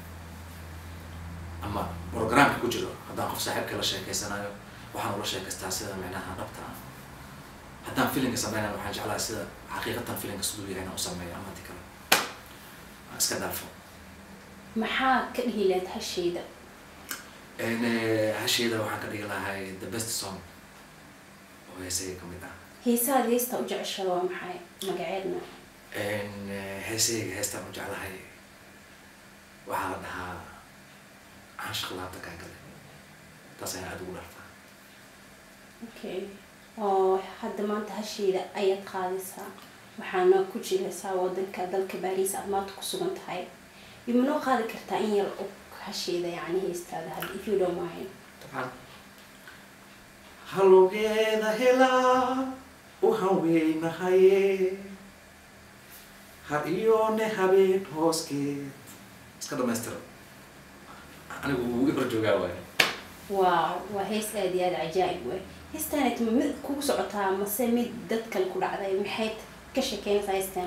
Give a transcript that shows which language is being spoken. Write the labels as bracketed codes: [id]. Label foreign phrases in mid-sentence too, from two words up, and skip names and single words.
[so] ama programka ku jiro haddaan qof saaxiibka la sheekeysanayo waxaan ula sheekaystaa sida macnaha dhabta ah haddaan filimka sameynayo waxaan jeclahay sida xaqiiqatan filimka siduu yahay inaan u sameeyo ama inta kale iska dhaafo maxaa ka dhihi lahayd hasheeda hasheeda waxaan ka dhigi lahay [en] the best song [so] oo heesayga ka mid ah heesaha heesta u jeceshahay waa maxay magaceedna heesayga heestaan u jeclahay waxaa la dhahaa caashaq laabta kaa gale taas ayaan aad ugu dhartaa okay oo hadda maanta hasheeda ayaad qaadaysaa waxaana ku jiraysaa wadanka dalka Paris aad maanta ku sugan tahay imanoo qaadi kartaa in yar oo hasheeda yani heestaada had [en] if you don't mind [so] طبعا haloogeeda helaa u haweenahaye har iyoone habeen hooskeed iska dhamaystiro anigu ugu ibar joogaa waay wow waa hees aad iyo aad cajaa'ib waay heestaanad mid kugu socotaa mase mid dadkan ku dhacday maxay ka sheekeynaysaa heestaan